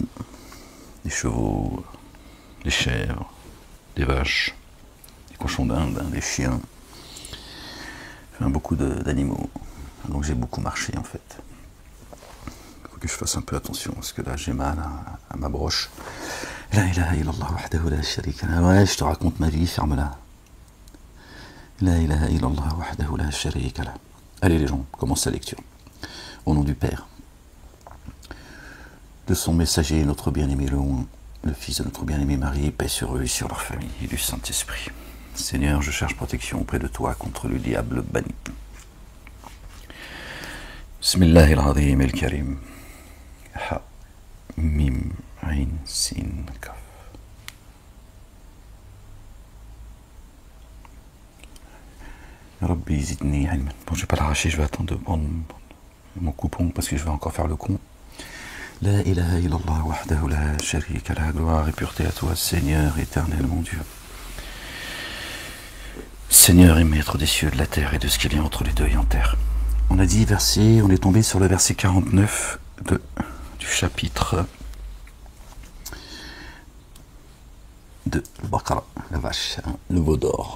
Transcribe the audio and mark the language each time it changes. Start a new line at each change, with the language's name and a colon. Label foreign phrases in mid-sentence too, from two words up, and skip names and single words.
French: Des chevaux, des chèvres, des vaches, des cochons d'Inde, des chiens. Beaucoup d'animaux. Donc j'ai beaucoup marché en fait. Il faut que je fasse un peu attention parce que là j'ai mal à ma broche.
Arabic: لا إله إلا الله وحده لا شريك له.
French: Ouais, je te raconte ma vie, ferme-la.
Arabic: لا إله إلا الله وحده لا شريك له.
French: Allez les gens, commence la lecture. Au nom du Père, de son messager, notre bien-aimé le fils de notre bien-aimé Marie, paix sur eux et sur leur famille, et du Saint-Esprit. Seigneur, je cherche protection auprès de toi contre le diable banni.
Arabic: بسم الله العظيم الكريم. حا، ميم، عين، سين، قاف. رب زدني علما.
French: Bon, je vais pas l'arracher, je vais attendre de prendre mon coupon parce que je vais encore faire le con.
Arabic: لا إله إلا الله وحده لا شريك له.
French: Gloire et pureté à toi, Seigneur éternel, mon Dieu. Seigneur et maître des cieux, de la terre et de ce qu'il y a entre les deux et en terre. On a dit verset, on est tombé sur le verset 49 du chapitre de Baqara, la vache, hein, le veau d'or.